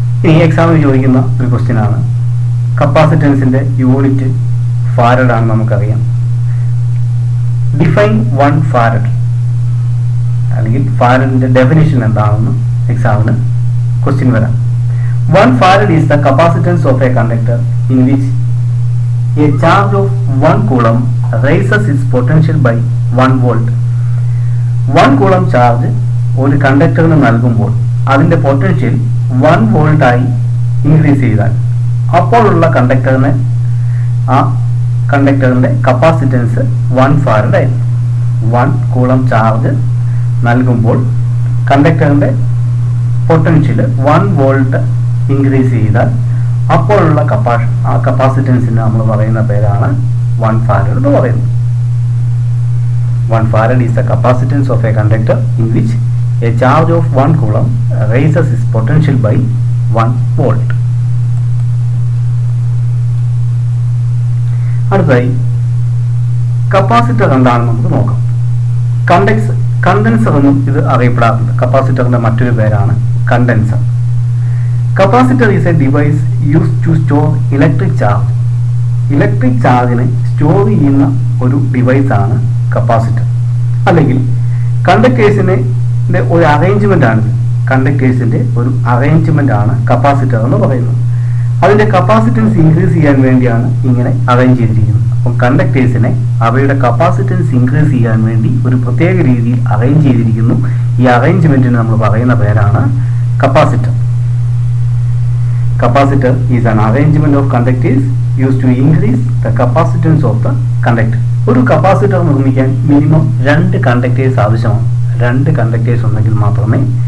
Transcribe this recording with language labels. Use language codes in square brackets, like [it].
[ml] ഈ എക്സാമിൽ ചോദിക്കുന്ന ഒരു ക്വസ്റ്റ്യൻ ആണ്. കപ്പാസിറ്റൻസിന്റെ യൂണിറ്റ് ഫാരഡ് ആണ് നമുക്കറിയാം. ഡിഫൈൻ 1 ഫാരഡ് അല്ലെങ്കിൽ ഫാരഡിന്റെ ഡെഫിനിഷൻ എന്താണെന്ന് എക്സാമിന് ക്വസ്റ്റ്യൻ വരാം. [en] 1 farad is the capacitance of a conductor in which a charge of 1 coulomb raises its potential by 1 volt. [ml] 1 coulomb charge ഒരു കണ്ടക്ടറിന് നൽകുമ്പോൾ അതിന്റെ പൊട്ടൻഷ്യൽ 1 വോൾട്ട് ആയി ഇൻക്രീസ് ചെയ്താൽ അപ്പോഴുള്ള ആ കണ്ടക്ടറിന്റെ കപ്പാസിറ്റൻസ് 1 ഫാരഡ് ആയിരുന്നു. 1 കൂളം ചാർജ് നൽകുമ്പോൾ കണ്ടക്ടറിന്റെ പൊട്ടൻഷ്യൽ 1 വോൾട്ട് ഇൻക്രീസ് ചെയ്താൽ അപ്പോഴുള്ള കപ്പാസിറ്റൻസിന് നമ്മൾ പറയുന്ന പേരാണ് 1 ഫാരഡ് എന്ന് പറയുന്നത്. [en] 1 farad is the capacitance of a conductor in which a charge of 1 coulomb raises its potential by 1 volt. [ml] അടുത്തതായി കപ്പാസിറ്റർ എന്താണെന്ന് നമുക്ക് നോക്കാം. കണ്ടൻസർ എന്നും ഇത് അറിയപ്പെടാറുണ്ട്. കപ്പാസിറ്ററിന്റെ മറ്റൊരു പേരാണ് condenser. [en] Capacitor is a device used to store electric charge. [ml] Electric ചാർജിനെ സ്റ്റോർ ചെയ്യുന്ന ഒരു ഡിവൈസാണ് കപ്പാസിറ്റർ. അല്ലെങ്കിൽ കണ്ടക്ടേഴ്സിന്റെ ഒരു അറേഞ്ച്മെന്റ് ആണ്. കണ്ടക്ടേഴ്സിന്റെ ഒരു അറേഞ്ച്മെന്റ് ആണ് കപ്പാസിറ്റർ എന്ന് പറയുന്നത്. അതിന്റെ കപ്പാസിറ്റൻസ് ഇൻക്രീസ് ചെയ്യാൻ വേണ്ടിയാണ് ഇങ്ങനെ അറേഞ്ച് ചെയ്തിരിക്കുന്നത്. അപ്പം കണ്ടക്ടേഴ്സിനെ അവയുടെ കപ്പാസിറ്റൻസ് ഇൻക്രീസ് ചെയ്യാൻ വേണ്ടി ഒരു പ്രത്യേക രീതിയിൽ അറേഞ്ച് ചെയ്തിരിക്കുന്നു. ഈ അറേഞ്ച്മെന്റിന് നമ്മൾ പറയുന്ന പേരാണ് capacitor. [en] Capacitor is an arrangement of conductors used to increase the capacitance of the conductor. [ml] ഒരു കപ്പാസിറ്റർ നിർമ്മിക്കാൻ മിനിമം 2 കണ്ടക്ടേഴ്സ് ആവശ്യമാണ്. 2 കണ്ടക്ടേഴ്സ് ഉണ്ടെങ്കിൽ മാത്രമേ